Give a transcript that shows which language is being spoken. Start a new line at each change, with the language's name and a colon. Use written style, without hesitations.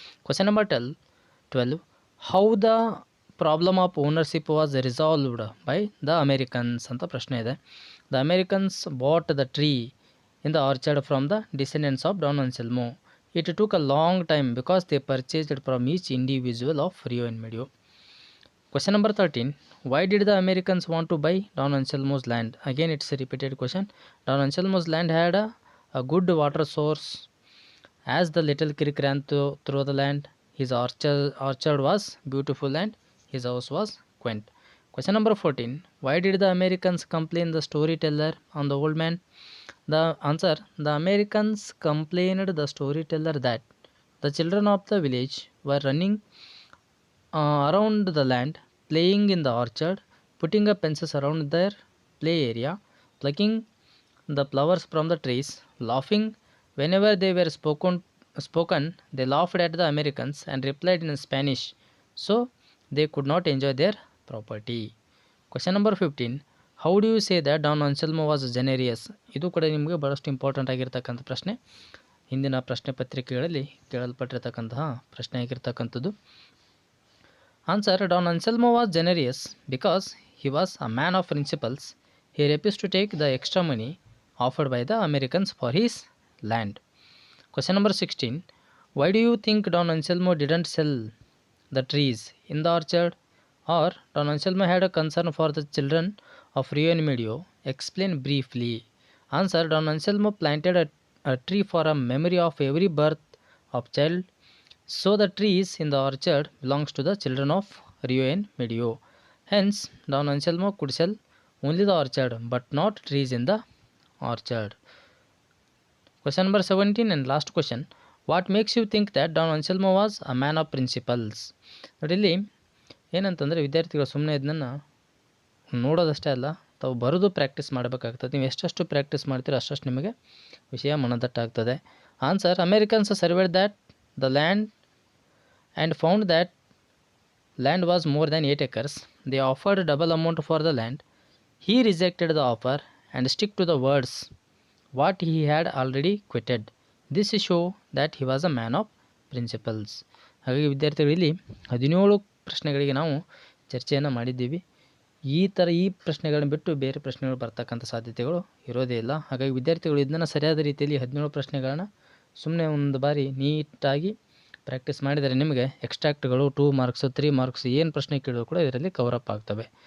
English: Question number 12. How the problem of ownership was resolved by the Americans
Kannada: ಅಂತ ಪ್ರಶ್ನೆ ಇದೆ.
English: The Americans bought the tree in the orchard from the descendants of Don Anselmo. It took a long time because they purchased from each individual of Rio and Medio. Question number 13. Why did the Americans want to buy Don Anselmo's land? Again, it's a repeated question. Don Anselmo's land had a good water source. As the little creek ran through the land, his orchard was beautiful and his house was quaint. Question number 14. Why did the Americans complain the storyteller on the old man? The answer. The Americans complained the storyteller that the children of the village were running around the land, playing in the orchard, putting up fences around their play area, plucking the flowers from the trees, laughing whenever they were spoken. They laughed at the Americans and replied in Spanish, so they could not enjoy their property. Question number 15. How do you say that Don Anselmo was generous?
Kannada: ಇದು ಕೂಡ ನಿಮಗೆ ಬಹಳಷ್ಟು important ಆಗಿರ್ತಕ್ಕಂಥ ಪ್ರಶ್ನೆ, ಹಿಂದಿನ ಪ್ರಶ್ನೆ ಪತ್ರಿಕೆಗಳಲ್ಲಿ ಕೇಳಲ್ಪಟ್ಟಿರ್ತಕ್ಕಂತಹ ಪ್ರಶ್ನೆ ಆಗಿರ್ತಕ್ಕಂಥದ್ದು.
English: Answer. Don Anselmo was generous because he was a man of principles. He refused to take the extra money offered by the Americans for his land. Question number 16. Why do you think Don Anselmo didn't sell the trees in the orchard? Or Don Anselmo had a concern for the children of Rio and Medio? Explain briefly. Answer. Don Anselmo planted a tree for a memory of every birth of child. So the trees in the orchard belongs to the children of Rio and Medio. Hence, Don Anselmo could sell only the orchard but not trees in the orchard. Question number 17 and last question. What makes you think that Don Anselmo was a man of principles?
Kannada: ಇಲ್ಲಿ ಏನಂತಂದರೆ ವಿದ್ಯಾರ್ಥಿಗಳು ಸುಮ್ಮನೆ ಇದನ್ನು ನೋಡೋದಷ್ಟೇ ಅಲ್ಲ, ತಾವು ಬರೋದು practice ಮಾಡಬೇಕಾಗ್ತದೆ. ನೀವು ಎಷ್ಟೆಷ್ಟು ಪ್ರಾಕ್ಟೀಸ್ ಮಾಡ್ತೀರೋ ಅಷ್ಟಷ್ಟು ನಿಮಗೆ ವಿಷಯ ಮನದಟ್ಟಾಗ್ತದೆ.
English: Answer. Americans surveyed that the land and found that land was more than 8 acres. They offered double amount for the land. He rejected the offer and stick to the words what he had already quitted. This show that he was a man of principles.
Kannada: ಹಾಗಾಗಿ ವಿದ್ಯಾರ್ಥಿಗಳಲ್ಲಿ 17 ಪ್ರಶ್ನೆಗಳಿಗೆ ನಾವು ಚರ್ಚೆಯನ್ನು ಮಾಡಿದ್ದೀವಿ. ಈ ಪ್ರಶ್ನೆಗಳನ್ನ ಬಿಟ್ಟು ಬೇರೆ ಪ್ರಶ್ನೆಗಳು ಬರ್ತಕ್ಕಂಥ ಸಾಧ್ಯತೆಗಳು ಇರೋದೇ ಇಲ್ಲ. ಹಾಗಾಗಿ ವಿದ್ಯಾರ್ಥಿಗಳು ಇದನ್ನು ಸರಿಯಾದ ರೀತಿಯಲ್ಲಿ 17 ಪ್ರಶ್ನೆಗಳನ್ನ ಸುಮ್ಮನೆ ಒಂದು ಬಾರಿ ನೀಟಾಗಿ ಪ್ರಾಕ್ಟೀಸ್ ಮಾಡಿದರೆ ನಿಮಗೆ ಎಕ್ಸ್ಟ್ರಾಕ್ಟ್ಗಳು 2 ಮಾರ್ಕ್ಸ್ 3 ಮಾರ್ಕ್ಸ್ ಏನು ಪ್ರಶ್ನೆ ಕೇಳಿದ್ರು ಕೂಡ ಇದರಲ್ಲಿ ಕವರಪ್ ಆಗ್ತವೆ.